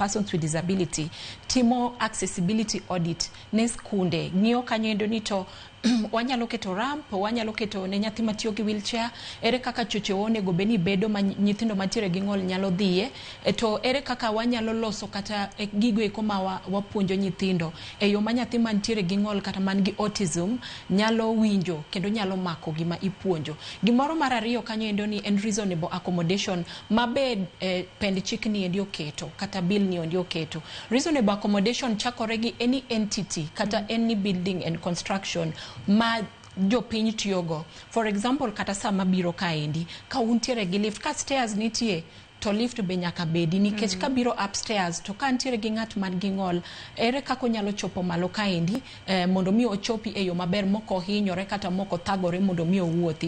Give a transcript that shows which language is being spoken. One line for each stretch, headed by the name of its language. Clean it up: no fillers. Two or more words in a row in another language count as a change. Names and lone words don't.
English: Persons with Disability
Luo (Kenya and Tanzania): timo
English: accessibility audit
Luo (Kenya and Tanzania): ne skunde ng'iyo kanyo endo ni to wanyalo keto ramp, wanyalo keto ne nyathi matiyo gi wheelchair, ere kaka choche onego beni bedo ma nyithindo matiere gi ng'ol nyalo dhiye, to ere kaka wanyalo loso kata gigo eko ma wapuonjo nyithindo e yo ma nyathi mantiere gi ng'ol kata man gi autism nyalo winjo kendo nyalo mako gima ipuonjo. Gimoro mar ariyo kanyo endo ni en
English: reasonable accommodation
Luo (Kenya and Tanzania): mabe pend chik ni endi oketo kata bill ni endi oketo.
English: Reasonable accommodation
Luo (Kenya and Tanzania): chakore gi
English: any entity
Luo (Kenya and Tanzania): kata
English: any building and construction
Luo (Kenya and Tanzania): ma jopiny tiyogo.
English: For example,
Luo (Kenya and Tanzania): kata sama biro kaendi, ka untiere gi lift, ka stairs nitie, to lift be nyaka bedi nikech ka biro upstairs to ka ntiere gi ng'at man gi ng'ol ere kako nyalo chopo malo kaendi mondo mi ochopi e yo maber moko hinyore kata moko thagore mondo mi owuothi.